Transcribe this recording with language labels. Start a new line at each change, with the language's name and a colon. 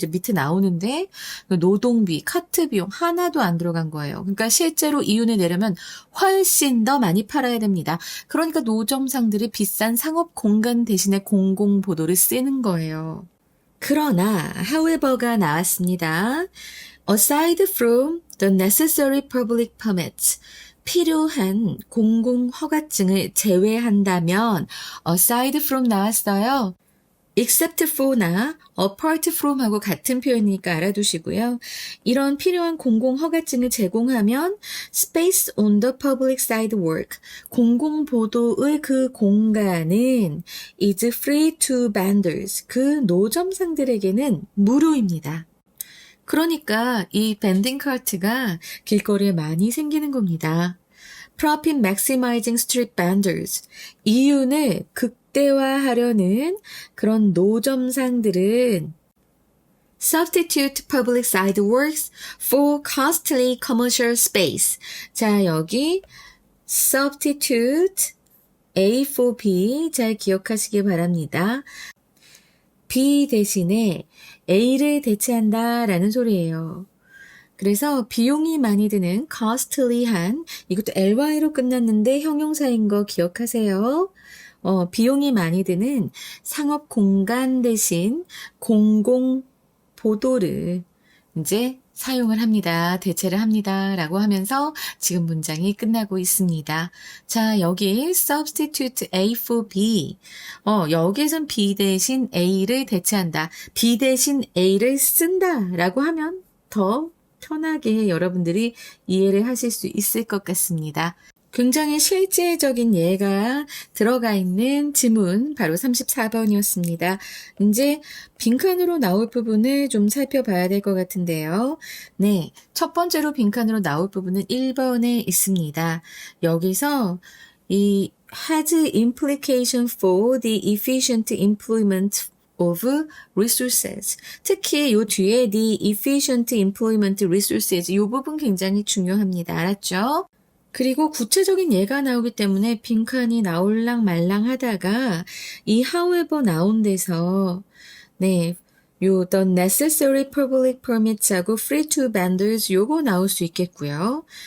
Korean: 이제 밑에 나오는데 노동비, 카트 비용 하나도 안 들어간 거예요. 그러니까 실제로 이윤을 내려면 훨씬 더 많이 팔아야 됩니다. 그러니까 노점상들이 비싼 상업 공간 대신에 공공보도를 쓰는 거예요. 그러나 however가 나왔습니다.
English: Aside from the necessary public permits,
Korean: 필요한 공공 허가증을 제외한다면
English: aside from
Korean: 나왔어요. except for나 apart from하고 같은 표현이니까 알아두시고요. 이런 필요한 공공 허가증을 제공하면
English: space on the public sidewalk,
Korean: 공공 보도의 그 공간은
English: is free to vendors,
Korean: 그 노점상들에게는 무료입니다. 그러니까 이 밴딩 카트가 길거리에 많이 생기는 겁니다.
English: Profit maximizing street vendors,
Korean: 이윤을 극대화하려는 그런 노점상들은
English: substitute public sidewalks for costly commercial space.
Korean: 자, 여기 substitute A for B 잘 기억하시기 바랍니다. B 대신에 A를 대체한다라는 소리예요. 그래서 비용이 많이 드는 costly한, 이것도 ly로 끝났는데 형용사인 거 기억하세요. 비용이 많이 드는 상업 공간 대신 공공 보도를 이제 사용을 합니다. 대체를 합니다. 라고 하면서 지금 문장이 끝나고 있습니다. 자, 여기 substitute A for B. 여기선 B 대신 A를 대체한다. B 대신 A를 쓴다. 라고 하면 더 편하게 여러분들이 이해를 하실 수 있을 것 같습니다. 굉장히 실제적인 예가 들어가 있는 지문 바로 34번이었습니다. 이제 빈칸으로 나올 부분을 좀 살펴봐야 될 것 같은데요. 네, 첫 번째로 빈칸으로 나올 부분은 1번에 있습니다. 여기서 이
English: has implication for the efficient employment of resources.
Korean: 특히 요 뒤에
English: the efficient employment resources
Korean: 이 부분 굉장히 중요합니다. 알았죠? 그리고 구체적인 예가 나오기 때문에 빈칸이 나올랑 말랑 하다가 이 however 나온 데서 네, 요
English: the necessary public permits
Korean: 하고
English: free to vendors
Korean: 요거 나올 수 있겠고요.